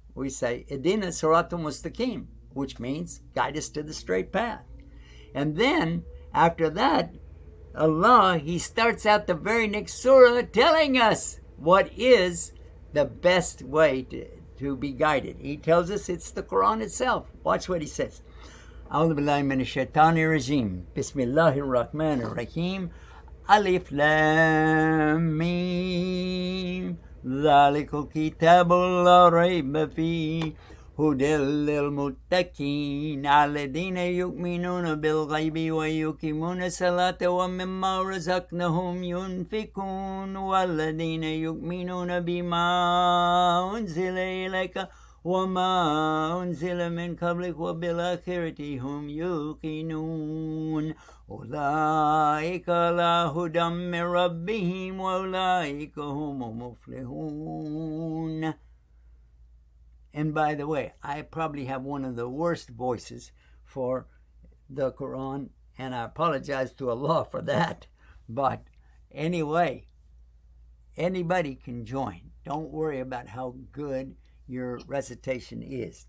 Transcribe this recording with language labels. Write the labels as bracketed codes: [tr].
[en] We say, [ar] Idina Siratum Mustaqim, [en] which means guide us to the straight path. And then after that, Allah, He starts out the very next surah telling us what is the best way to be guided. He tells us it's the Quran itself. Watch what He says. [ar] أعوذ بالله من الشيطان الرجيم بسم الله الرحمن الرحيم ألف لام ميم ذلك الكتاب لا ريب فيه هدى للمتقين الذين يؤمنون بالغيب ويقيمون الصلاة ومما رزقناهم ينفقون والذين يؤمنون بما أنزل إليك وما أنزل من قبلك وبالآخرة هم يوقنون أولئك على هدى من ربهم وأولئك هم المفلحون. [en] And by the way, I probably have one of the worst voices for the Quran, and I apologize to Allah for that. But anyway, anybody can join. Don't worry about how good your recitation is.